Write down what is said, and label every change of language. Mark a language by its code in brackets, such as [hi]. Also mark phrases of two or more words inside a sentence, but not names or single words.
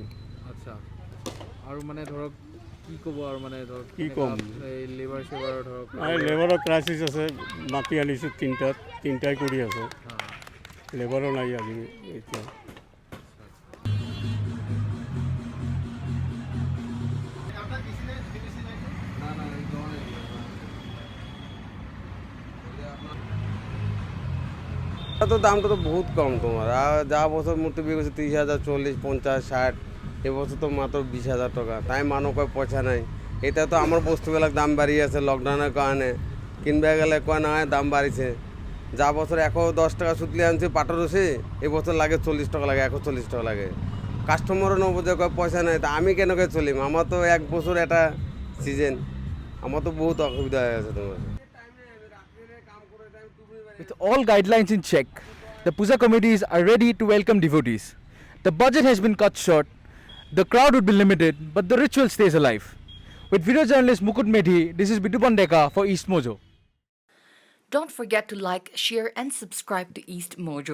[as] আচ্ছা আৰু মানে ধৰক কি ক'ব আৰু মানে ধৰক কি ক'ম এই লেবাৰ সেবাৰ ধৰক লেবাৰৰ ক্ৰাইচিছ আছে মাতি আনিছোঁ তিনিটাই কৰি আছে লেবাৰো নাই আজি এতিয়া তো দামটা তো বহুত কম [bn] তোমার আর যা বছর মূর্তি বিক্রি করছে 30,000 40 50 60 এবছর তো মাত্র 20,000 টাকা তাই মানুষ কয় পয়সা নাই এটা তো আমার বস্তুগুলোর দাম বাড়িয়ে আছে লকডাউনের কারণে কিনবে গেলে কয় না দাম বাড়িছে যা বছর 110 টাকা সুতলি আনছে পাটর রসে এবছর লাগে 40 টাকা লাগে 140 টাকা লাগে কাস্টমারও নবুঝে কয় পয়সা নাই তা আমি কেন করে চলিম আমার তো এক বছর এটা সিজন আমার তো বহুত অসুবিধা হয়ে গেছে তোমার [en] With all guidelines in check, the puja committees are ready to welcome devotees. The budget has been cut short, the crowd would be limited, but the ritual stays alive. With video journalist Mukut Medhi, this is Bitu Pandeka for East Mojo. Don't forget to like, share and subscribe to East Mojo.